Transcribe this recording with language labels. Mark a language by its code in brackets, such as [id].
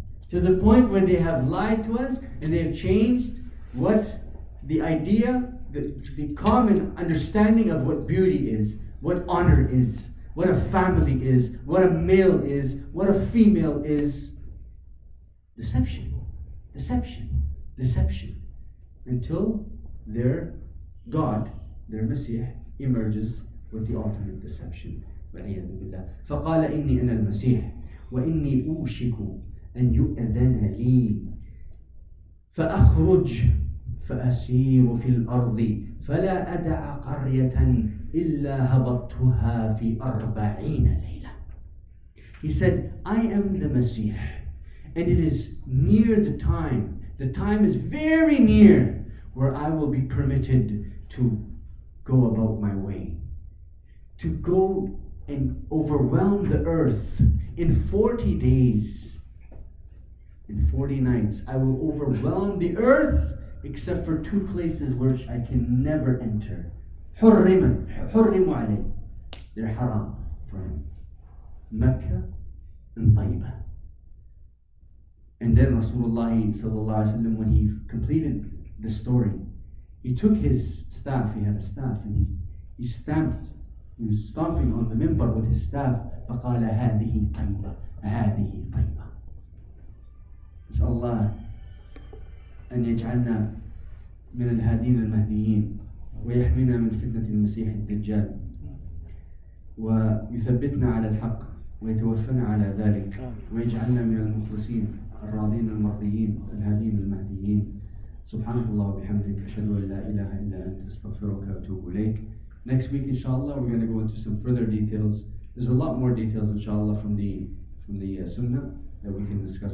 [en] To the point where they have lied to us, and they have changed what the idea, the common understanding of what beauty is, what honor is, what a family is, what a male is, what a female is. Deception, deception, deception. Until their God, their Messiah, emerges with the ultimate deception. [ar] فَقَالَ إِنِّي أَنَا الْمَسِيحِ وَإِنِّي أُوشِكُ أن يؤذن لي فأخرج فأسير في الأرض فلا أدع قرية إلا هبطتها في 40 ليلة. [en] He said, I am the Messiah, and it is near the time is very near where I will be permitted to go about my way, to go and overwhelm the earth in 40 days, in 40 nights. I will overwhelm the earth except for 2 places which I can never enter. [ar] حرموا عليه. [en] They're haram for him. Mecca and Taibah. And then Rasulullah sallallahu alaihi wasallam, when he completed the story, he took his staff, he had a staff, and he stamped, he was stomping on the minbar with his staff. [ar] فقال هذه طيبة هذه طيبة. [en] It's [ar] Allah أن يجعلنا من الهادين المهديين ويحمينا من فتنة المسيح الدجال ويثبتنا على الحق ويتوفنا على ذلك ويجعلنا من المخلصين الراضين المرضيين الهادين المهديين. سبحانك الله وبحمدك أشهد أن لا إله إلا أنت أستغفرك وأتوب إليك. [en] Next week, inshallah, we're going to go into some further details. There's a lot more details, inshallah, from the Sunnah that we can discuss.